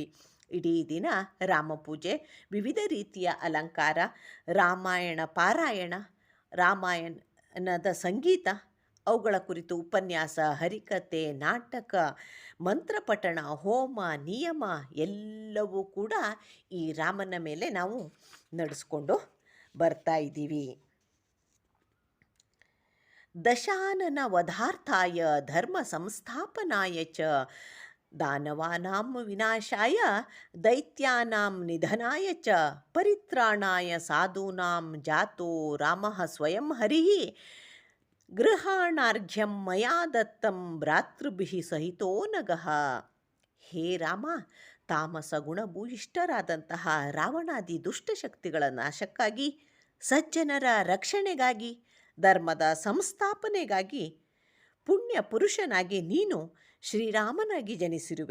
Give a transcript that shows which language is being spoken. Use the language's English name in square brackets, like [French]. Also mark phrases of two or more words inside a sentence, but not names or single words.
[Kannada] ಇಡೀ ದಿನ ರಾಮಪೂಜೆ, ವಿವಿಧ ರೀತಿಯ ಅಲಂಕಾರ, ರಾಮಾಯಣ ಪಾರಾಯಣ, ರಾಮಾಯಣದ ಸಂಗೀತ, ಅವುಗಳ ಕುರಿತು ಉಪನ್ಯಾಸ, ಹರಿಕತೆ, ನಾಟಕ, ಮಂತ್ರಪಠಣ, ಹೋಮ, ನಿಯಮ ಎಲ್ಲವೂ ಕೂಡ ಈ ರಾಮನ ಮೇಲೆ ನಾವು ನಡೆಸ್ಕೊಂಡು ಬರ್ತಾ ಇದ್ದೀವಿ. [Sanskrit] ದಶಾನನ ವಧಾರ್ಥಾಯ ಧರ್ಮ ಸಂಸ್ಥಾಪನಾಯ ಚ ದಾನವಾನಾಂ ವಿನಾಶಾಯ ದೈತ್ಯಾನಾಂ ನಿಧನಾಯ ಚ ಪರಿತ್ರಾಣಾಯ ಸಾಧೂನಾಂ ಜಾತೋ ರಾಮಃ ಸ್ವಯಂ ಹರಿಃ ಗೃಹಾಣಾರ್ಘ್ಯಂ ಮಯಾ ದತ್ತಂ ಭ್ರಾತೃಭಿಃ ಸಹಿತೋ ನಗಃ. [Kannada] ಹೇ ರಾಮ, ತಾಮಸ ಗುಣಭೂಯಿಷ್ಠರಾದಂತಹ ರಾವಣಾದಿ ದುಷ್ಟಶಕ್ತಿಗಳ ನಾಶಕ್ಕಾಗಿ, ಸಜ್ಜನರ ರಕ್ಷಣೆಗಾಗಿ, ಧರ್ಮದ ಸಂಸ್ಥಾಪನೆಗಾಗಿ ಪುಣ್ಯ ಪುರುಷನಾಗಿ ನೀನು ಶ್ರೀರಾಮನಾಗಿ ಜನಿಸಿರುವೆ.